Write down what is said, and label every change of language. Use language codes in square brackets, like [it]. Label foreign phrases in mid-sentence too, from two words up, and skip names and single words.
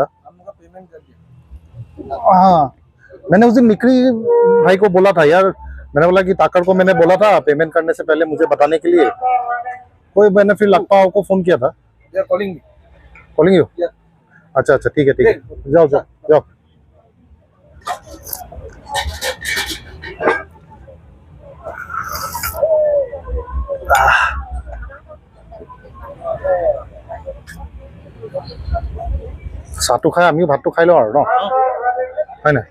[hi] हम लोग का पेमेंट कर दिया। हाँ मैंने उस दिन निकरी भाई को बोला था यार, मैंने बोला कि ताकर को मैंने बोला था पेमेंट करने से पहले मुझे बताने के लिए, कोई मैंने फिर लखपाव को फोन किया था। [en] calling you. [hi] अच्छा ठीक है जाओ [as] চাহটো খাই আমিও ভাতটো খাই লওঁ আৰু ন, হয় নাই?